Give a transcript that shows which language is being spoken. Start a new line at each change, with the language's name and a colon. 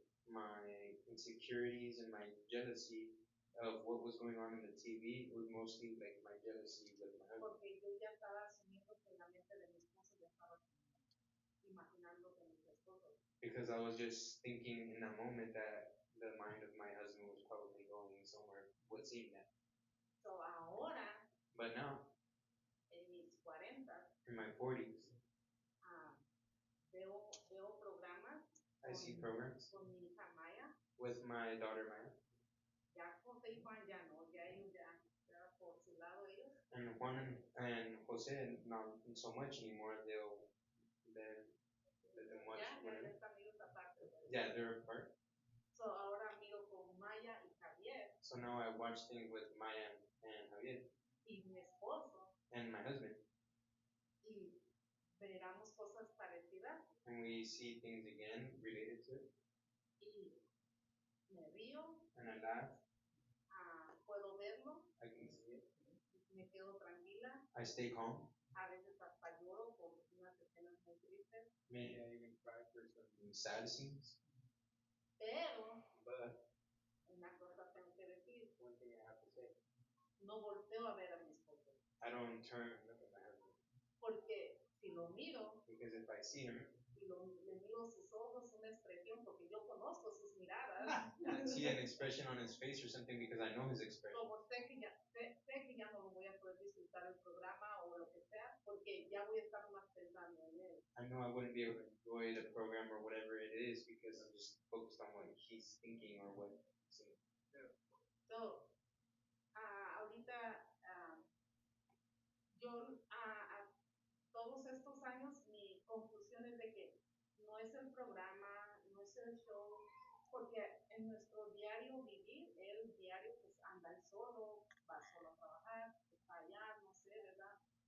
English: my insecurities and my jealousy of what was going on in the TV was mostly like my jealousy with my husband.
Spanish: Porque yo ya estaba asumiendo que la mente de mi esposo ya estaba imaginando que mis esposos.
English: Because I was just thinking in that moment that the mind of my husband was probably going somewhere with seeing that.
Spanish: So ahora,
English: But now,
Spanish: en mis 40,
English: in my 40s,
Spanish: veo programas
English: I see programs
Spanish: con mi hija Maya.
English: with my daughter Maya.
Spanish: Ya José y Juan ya no, ya ellos ya por su lado ellos.
English: And Juan and Jose, not so much anymore. They're let them watch
Spanish: Ya
English: whatever.
Spanish: están ellos aparte.
English: Yeah, they're apart.
Spanish: So ahora miro con Maya y Javier
English: So now I watch things with Maya and Javier
Spanish: y mi esposo
English: and my husband,
Spanish: y veramos cosas parecidas
English: and we see things again related to it.
Spanish: y me río,
English: And I laugh.
Spanish: puedo verlo,
English: I can see it.
Spanish: me quedo tranquila,
English: I stay calm.
Spanish: a veces hasta lloro por unas escenas muy tristes,
English: Maybe I even cry for some sad scenes.
Spanish: pero
English: But
Spanish: una cosa tengo que decir,
English: one thing I have to say,
Spanish: no volteo a ver a mi esposo,
English: I don't turn and look at my husband.
Spanish: porque si lo miro
English: Because if I see him
Spanish: y le miro sus ojos, una expresión, porque yo conozco sus miradas,
English: and I see an expression on his face or something because I know his expression,
Spanish: como sé que ya no lo voy a poder disfrutar el programa o lo que sea, porque ya voy a estar más pensando en él.
English: I know I wouldn't be able to enjoy the program or whatever it is because I'm just focused on what he's thinking or what he's saying.
Spanish: So, ahorita yo todos estos años mi conclusión es de que no es el programa, no es el show, porque en nuestro diario vivir, el diario pues anda él solo, va solo a trabajar, está allá, no sé, ¿verdad?